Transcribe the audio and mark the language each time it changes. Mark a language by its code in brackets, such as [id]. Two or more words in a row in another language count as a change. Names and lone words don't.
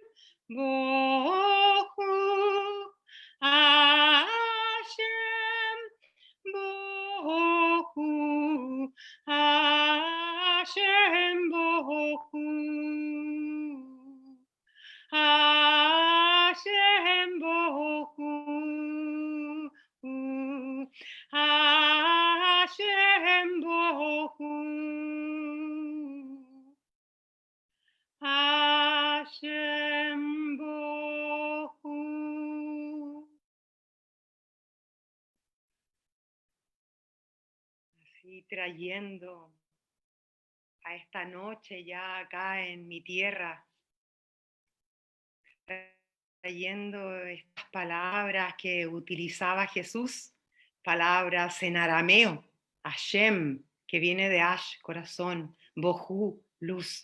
[arc] Bohu Hashem, Bohu Hashem, Bohu Hashem Bohu. Hashem Bohu. Hashem Bohu. [es] Así trayendo a esta noche ya acá en mi tierra, trayendo estas palabras que utilizaba Jesús, palabras en arameo, Hashem, que viene de Ash, corazón, Bohu, luz.